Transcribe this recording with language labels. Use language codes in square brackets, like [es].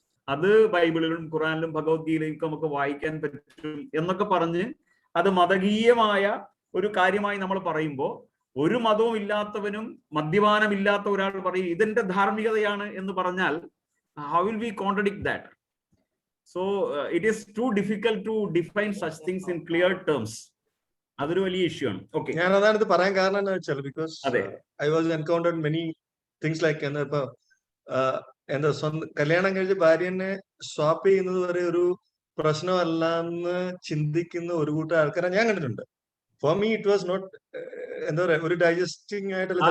[ml] അത് ബൈബിളിലും ഖുറാനിലും ഭഗവത്ഗീതയിലും നമുക്ക് വായിക്കാൻ പറ്റും എന്നൊക്കെ പറഞ്ഞ് അത് മതകീയമായ ഒരു കാര്യമായി നമ്മൾ പറയുമ്പോൾ ഒരു മതവും ഇല്ലാത്തവനും മദ്യപാനമില്ലാത്ത ഒരാൾ പറയും ഇതെന്റെ ധാർമ്മികതയാണ് എന്ന് പറഞ്ഞാൽ [en] how will we contradict that? So it is too difficult to define such things in clear terms. [ml] അതൊരു വലിയ ഇഷ്യൂ ആണ്. ഓക്കെ, ഞാൻ അതാണ് ഇത് പറയാൻ കാരണം എന്താ വെച്ചാൽ [en] because I was encountered many things like [ml] ഇപ്പൊ എന്താ സ്വന്തം കല്യാണം കഴിച്ച് ഭാര്യനെ സ്വാപ്പ് ചെയ്യുന്നത് വരെ ഒരു പ്രശ്നമല്ല എന്ന് ചിന്തിക്കുന്ന ഒരു കൂട്ടം ആൾക്കാരെ ഞാൻ കണ്ടിട്ടുണ്ട്. [en] for me it was not [ml] എന്താ പറയാ ഒരു ഡൈജസ്റ്റിംഗ് ആയിട്ടല്ല.